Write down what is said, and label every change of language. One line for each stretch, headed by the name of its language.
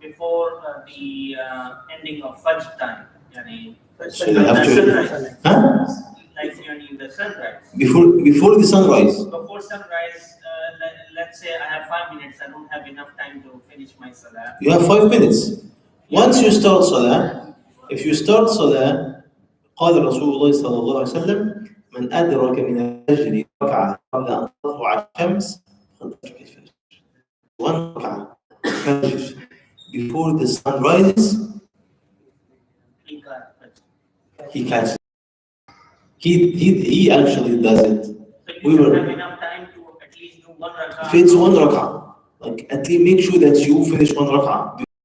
English: before the ending of Fajr time? Yani, So they have to. sunrise. Huh? Like the sunrise. Before the sunrise. Before sunrise, let's say I have 5 minutes. I don't have enough time to finish my salah. You have 5 minutes. Once you start salah,
Arabic: if you start salah, قال رسول الله صلى الله عليه وسلم: من أدرك من الفجر ركعة قبل أن تطلع الشمس فقد أدرك الفجر.
English: One ركعة فجر before the sun rises, he catches. He actually does it. So you should have enough time to at least do one rak'ah. If it's one rak'ah, like at least make sure that you finish one rak'ah.